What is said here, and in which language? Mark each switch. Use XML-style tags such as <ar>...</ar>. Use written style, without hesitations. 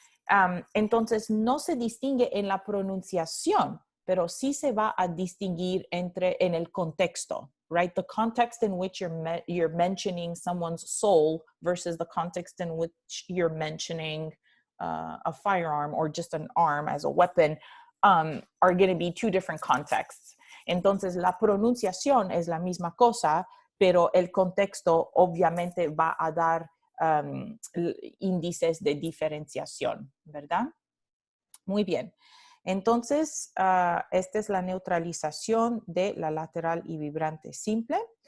<es>Entonces no se distingue en la pronunciación, pero sí se va a distinguir en el contexto, right?</es> <en>The context in which you're mentioning someone's soul versus the context in which you're mentioning a firearm or just an arm as a weapon are going to be two different contexts.</en> <es>Entonces la pronunciación es la misma cosa, pero el contexto obviamente va a dar índices de diferenciación, ¿verdad? Muy bien. Entonces, esta es la neutralización de la lateral y vibrante simple.</es>